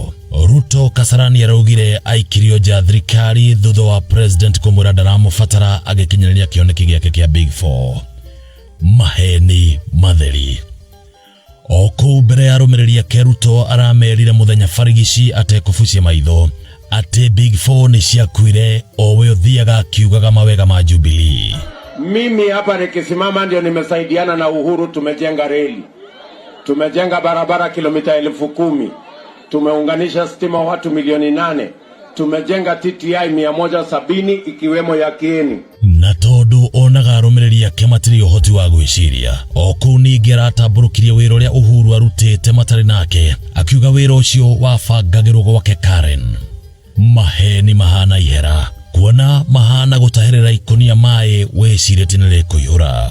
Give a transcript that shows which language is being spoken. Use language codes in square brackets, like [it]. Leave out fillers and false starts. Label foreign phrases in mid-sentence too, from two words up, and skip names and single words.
[ki] Ruto Kasarani araugire aikirio nja thirikari thutha wa president kũmwĩra ndaramũbatara agĩkinyanĩria kĩoneki gĩake kia Big Four. Maheni matheri. O kũu mbere ya arũmĩrĩri ake Ruto aramerire mũthenya barigici atekũbucia maitho ati Big Four ni ciakuire, owe uthiaga akiugaga mawega ma Jubilee. [sw] Mimi hapa nikisimama ndio nimesaidiana na Uhuru, tumejenga reli, tumejenga barabara kilomita 10,000, tumeunganisha stima watu 8,000,000, tumejenga TTI 170 ikiwemo ya Kieni. [ki] Na tondu onaga arũmĩrĩri ake matirĩ ũhoti wa gwĩciria, o kũu ningĩ aratamburukirie wĩra ũrĩa Uhuru arutĩte matarĩ nake, akiuga wĩra ũcio wabangagĩrwo gwake Karen. Maheni mahana ihera, kuona mahana gũtahĩrĩra ikonia maĩ wecirĩtie nĩ rĩkũihũra.